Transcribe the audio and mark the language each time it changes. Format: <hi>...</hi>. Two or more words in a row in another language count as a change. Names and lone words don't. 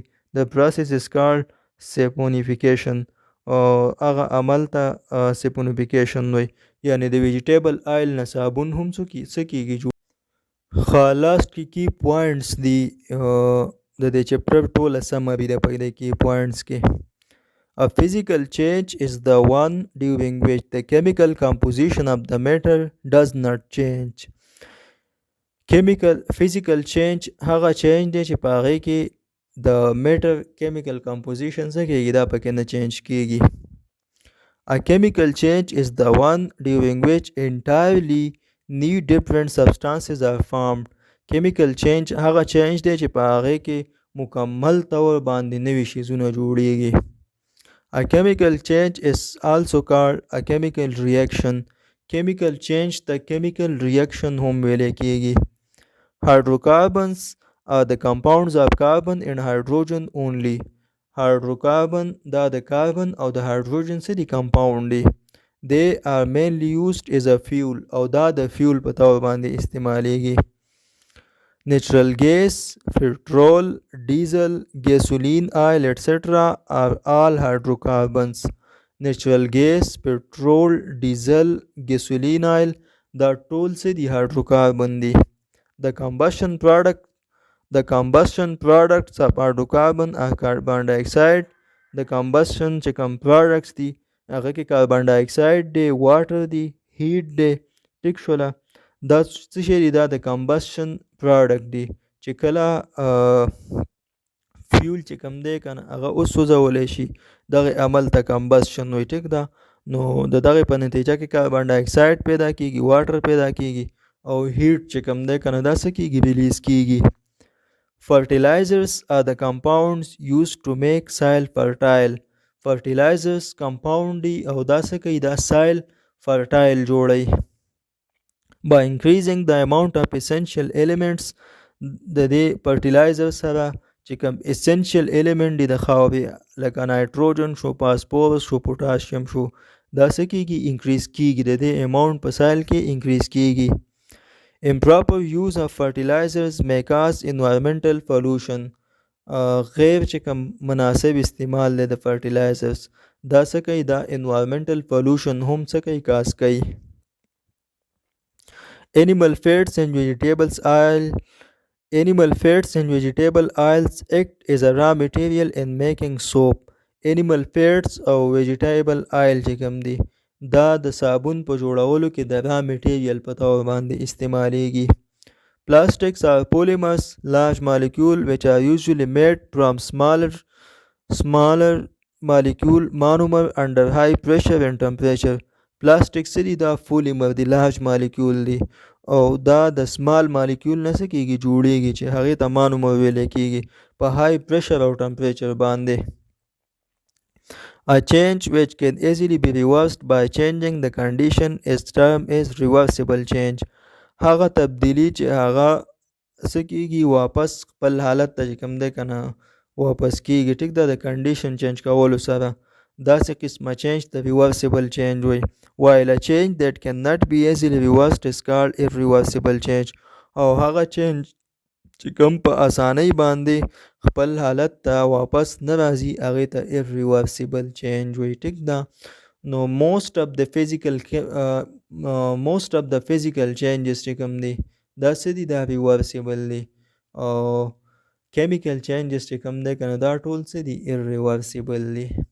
<ps>د</ps> <en>process is called saponification,</en> <ps>هغه عمل ته سیپونیفیکیشن وایي، یعنی د</ps> <en>vegetable oil</en> <ps>نه صابون هم څه کیږي؟</ps> <en>last key points</en> <ps>دی د دې چپټر ټوله سمری ده په دې کې پوائنټس کې.</ps> <en>A physical change is the one during which the chemical composition of the matter does not change. physical change</en> <ps>هغه change دی چې په هغې کې د</ps> <en>matter chemical composition</en> <ps>څه کېږي؟ دا پکې نه change کېږي.</ps> <en>A chemical change is the one during which entirely new different substances are formed. chemical change</en> <ps>هغه change دی چې په هغې کې مکمل طور باندې نوي شیزونه جوړیږي.</ps> <en>A chemical change is also called a chemical reaction. chemical change</en> <ps>ته</ps> <en>chemical reaction</en> <ps>هم ویلی کېږي.</ps> <en>Hydrocarbons are the compounds of carbon and hydrogen only.</en> <ps>hydrocarbon دا د کاربن او د هایډروجن څه دي؟ کمپاوند دی.</ps> <en>They are mainly used as a fuel،</en> <ps>او دا د فیول په طور باندې استعمالیږي.</ps> <en>Natural gas, petrol, diesel, gasoline oil, etc. are all hydrocarbons. Natural gas, petrol, diesel, gasoline oil دا ټول څه دي؟</en> <ps>hydrocarbon دي.</ps> <en>The combustion products of hydrocarbon are carbon dioxide.</en> <ps>د combustion چې کوم products دي هغه کې</ps> <en>carbon dioxide</en> <ps>دی، واټر دی، هیټ دی، ټیک شوله. دا څه شی دی؟ دا د</ps> <en>combustion product</en> <ps>دی چې کله فیول چې کوم دی که نه هغه وسوځولی شي، دغې عمل ته کمبسشن وایي، ټیک ده. نو د دغې په نتیجه کې</ps> <en>carbon dioxide</en> <ps>پیدا کیږي، واټر پیدا کیږي، او هیټ چې کوم دی که نه دا څه کیږي؟ ریلیز کیږي.</ps> <en>Fertilizers are the compounds used to make soil fertile. fertilizers compound</en> <ps>دی او دا څه کوي؟</ps> <en>دا soil fertile جوړی. by increasing the amount of essential elements،</en> <ps>د دې fertilizer سره چې کوم essential element دی د خاورې لکه نایټروجن شو، فاسفورس شو، پوټاشیم شو، دا څه کیږي؟ انکریز کیږي، د دې اماونٹ په سایل کې انکریز کیږي.</ps> <en>improper use of fertilizers may cause environmental pollution.</en> <ps>غیر چې کوم مناسب استعمال دی د فرټیلایزرز دا څه کوي دا</ps> <en>environmental pollution</en> <ps>هم څه کوي کاز کوي.</ps> <en>Animal fats and vegetable oils act as a raw material in making soap. Animal fats</en> <ps>او</ps> <en>vegetable oil</en> <ps>چې کوم دي دا د صابون په جوړولو کې د</ps> <en>raw material</en> <ps>په طور باندې استعمالیږي.</ps> <en>Plastics are polymers, large molecule which are usually made from smaller molecule monomer under high pressure and temperature.</en> <ps>Plastic سری دا polymer دی</ps> <en>large molecule</en> <ps>دی او دا د</ps> <en>small molecule</en> <ps>نه څه کیږي جوړیږي چې هغه ته monomer ویل کیږي په</ps> <en>high pressure</en> <ps>او temperature باندې.</ps> <en>A change which can easily be reversed by changing the condition is termed as reversible change.</en> <ps>هغه تبدیلی چې هغه څه کیږي واپس خپل حالت ته کوم دی کنه واپس کیږي ټیک ده د</ps> <en>condition change</en> <ps>کولو سره داسې قسمه چینج ته</ps> <en>reversible change</en> <ps>وي.</ps> <en>while a change that cannot be easily reversed is called irreversible change.</en> <ps>او هغه چینج چې کوم په اسانۍ باندې خپل حالت ته واپس نه راځي هغې ته</ps> <en>irreversible change</en> <ps>وي ټیک ده. نو</ps> <en>most of the physical changes</en> <ps>چې کوم دي دا څه دي دا reversible دي او</ps> <en>chemical changes</en> <ps>چې کوم دی کنه دا ټول څه دي irreversible دي.</ps>